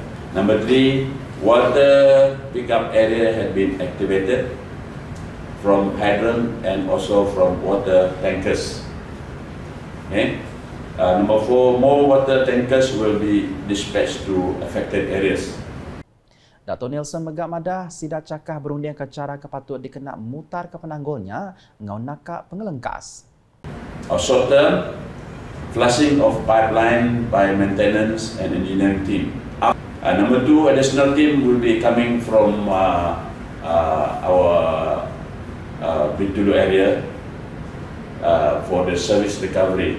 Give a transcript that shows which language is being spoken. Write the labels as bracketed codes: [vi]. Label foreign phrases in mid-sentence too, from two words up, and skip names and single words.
[en] Number 3, water pickup area had been activated from hydrant and also from water tankers. Okay. Number 4, more water tankers will be dispatched to affected areas. [iba] Dato' Nelson megak madah sidak cakah berundian ke cara kepatut dikena mutar ke penanggulnya ngau nakak pengelengkas. [en] Short term, flushing of pipeline by maintenance and engineering team. Number 2, additional team will be coming from our Bintulu area for the service recovery.